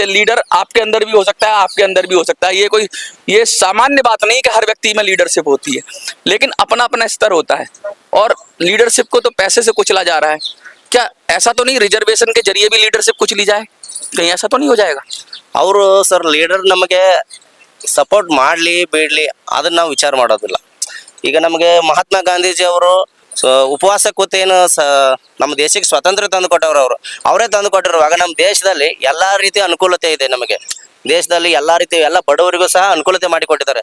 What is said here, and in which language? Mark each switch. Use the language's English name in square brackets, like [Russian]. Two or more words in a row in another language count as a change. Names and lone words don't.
[Hindi] लीडर आपके अंदर भी हो सकता है, आपके अंदर भी हो सकता है। ये सामान्य बात नहीं कि हर व्यक्ति में लीडरशिप होती है, लेकिन अपना अपना स्तर होता है, और लीडरशिप को तो पैसे से कुचला जा रहा है। क्या ऐसा तो नहीं रिजर्वेशन के जरिए भी लीडरशिप कुचली जाए? कहीं ऐसा तो नहीं हो जाएगा? [Kannada] ಅವರು ಸರ್ ಲೀಡರ್ ನಮಗೆ ಸಪೋರ್ಟ್ ಮಾಡಲಿ ಬಿಡಲಿ ಅದನ್ನ ನಾವು ವಿಚಾರ ಮಾಡೋದಿಲ್ಲ. ಈಗ ನಮಗೆ ಮಹಾತ್ಮ ಗಾಂಧೀಜಿ ಅವರು ಉಪವಾಸ ಕೂತೇನು ನಮ್ಮ ದೇಶಕ್ಕೆ ಸ್ವಾತಂತ್ರ್ಯ ತಂದು ಕೊಟ್ಟವ್ರು ಅವರೇ ತಂದು ಕೊಟ್ಟಿರುವಾಗ ನಮ್ಮ ದೇಶದಲ್ಲಿ ಎಲ್ಲಾ ರೀತಿಯ ಅನುಕೂಲತೆ ಇದೆ. ನಮಗೆ ದೇಶದಲ್ಲಿ ಎಲ್ಲಾ ರೀತಿ ಎಲ್ಲ ಬಡವರಿಗೂ ಸಹ ಅನುಕೂಲತೆ ಮಾಡಿಕೊಟ್ಟಿದ್ದಾರೆ.